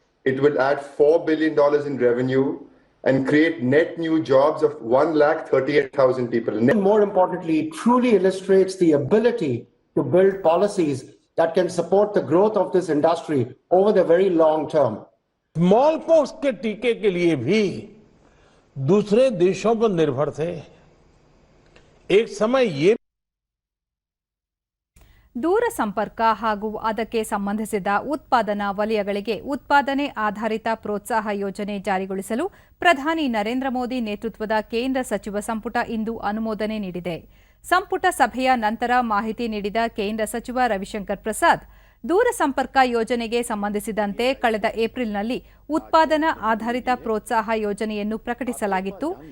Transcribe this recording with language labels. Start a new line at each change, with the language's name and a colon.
English: It will add $4 billion in revenue and create net new jobs of 138,000 people. More importantly, it truly illustrates the ability to build policies that can support the growth of this industry over the very long term.
Hindi: Small pox के टीके के लिए भी दूसरे देशों पर निर्भर थे. एक समय ये
Kannada: ದೂರ ಸಂಪರ್ಕ ಹಾಗೂ ಅದಕ್ಕೆ ಸಂಬಂಧಿಸಿದ ಉತ್ಪಾದನಾ ವಲಯಗಳಿಗೆ ಉತ್ಪಾದನೆ ಆಧಾರಿತ ಪ್ರೋತ್ಸಾಹ ಯೋಜನೆ ಜಾರಿಗೊಳಿಸಲು ಪ್ರಧಾನಿ ನರೇಂದ್ರ ಮೋದಿ ನೇತೃತ್ವದ ಕೇಂದ್ರ ಸಚಿವ ಸಂಪುಟ ಇಂದು ಅನುಮೋದನೆ ನೀಡಿದೆ. ಸಂಪುಟ ಸಭೆಯ ನಂತರ ಮಾಹಿತಿ ನೀಡಿದ ಕೇಂದ್ರ ಸಚಿವ ರವಿಶಂಕರ್ ಪ್ರಸಾದ್, ದೂರ ಸಂಪರ್ಕ ಯೋಜನೆಗೆ ಸಂಬಂಧಿಸಿದಂತೆ ಕಳೆದ ಏಪ್ರಿಲ್ನಲ್ಲಿ ಉತ್ಪಾದನಾ ಆಧಾರಿತ ಪ್ರೋತ್ಸಾಹ ಯೋಜನೆಯನ್ನು ಪ್ರಕಟಿಸಲಾಗಿತ್ತು.